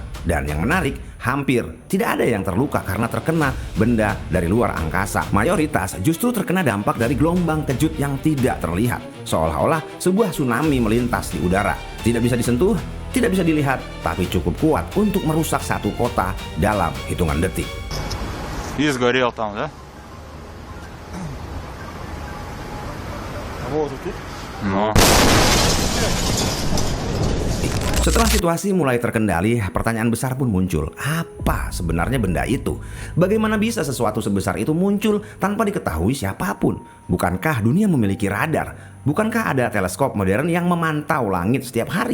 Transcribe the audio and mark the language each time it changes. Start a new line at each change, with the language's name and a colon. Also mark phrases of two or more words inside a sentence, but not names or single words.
Indonesian: Dan yang menarik, hampir tidak ada yang terluka karena terkena benda dari luar angkasa. Mayoritas justru terkena dampak dari gelombang kejut yang tidak terlihat, seolah-olah sebuah tsunami melintas di udara. Tidak bisa disentuh, tidak bisa dilihat, tapi cukup kuat untuk merusak satu kota dalam hitungan detik.
Russian: И сгорел там, да? Вот тут. Ну.
Indonesian: Setelah situasi mulai terkendali, pertanyaan besar pun muncul. Apa sebenarnya benda itu? Bagaimana bisa sesuatu sebesar itu muncul tanpa diketahui siapapun? Bukankah dunia memiliki radar? Bukankah ada teleskop modern yang memantau langit setiap hari?